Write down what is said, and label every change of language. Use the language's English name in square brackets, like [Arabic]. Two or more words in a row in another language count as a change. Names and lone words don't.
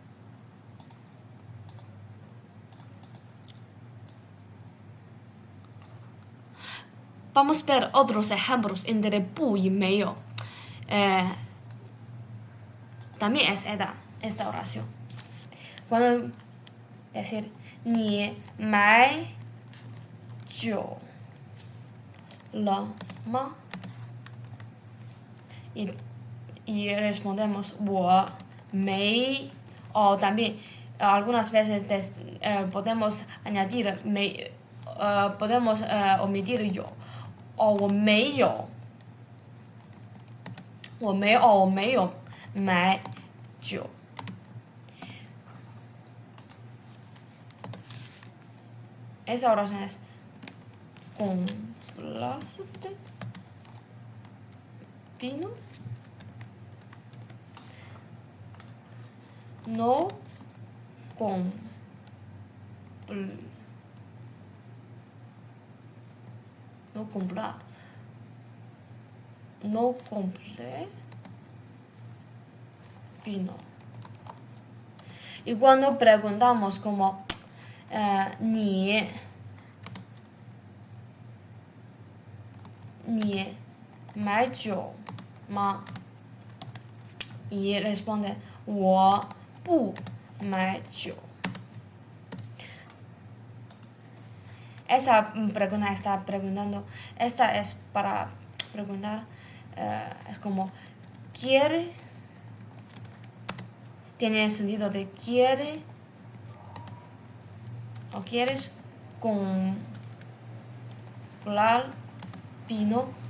[Spanish] Vamos a ver otros ejemplos entre 不 y medio. También es esta oración. Cuando decir [Chinese] 你买酒了吗? [Spanish] Y respondemos [Chinese] 我没 [Spanish] o también algunas veces podemos añadir podemos omitir yo o [Chinese] 我没有我没有买酒 [Spanish] esa oración es ¿compraste vino? No comprar no compré vino. Y cuando preguntamos como 你买酒吗? Y responde [Chinese] 我不买酒. [Spanish] Esa pregunta está preguntando, esta es para preguntar, es como quiere, tiene el sentido de quiere o quieres comprar vino.